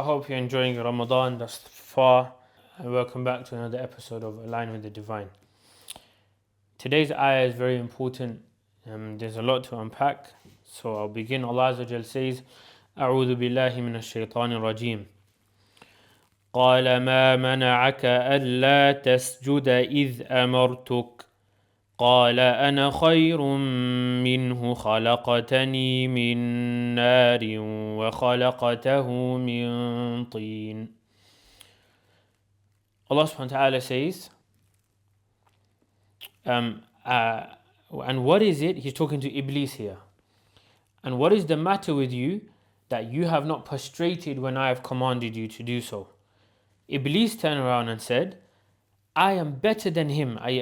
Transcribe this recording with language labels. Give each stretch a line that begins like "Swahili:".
English: I hope you're enjoying Ramadan thus far. And welcome back to another episode of Align with the Divine. Today's ayah is very important. There's a lot to unpack. So I'll begin. Allah Azza wa Jal says,
Arabic: أعوذ بالله من الشيطان الرجيم. قال ما منعك ألا تسجد إذ أمرتك قال أنا خير منه خلقتني من نار وخلقته من طين.
English: Allah subhanahu wa ta'ala says, and what is it? He's talking to Iblees here. And what is the matter with you that you have not prostrated when I have commanded you to do so? Iblees turned around and said, I am better than him, i.e.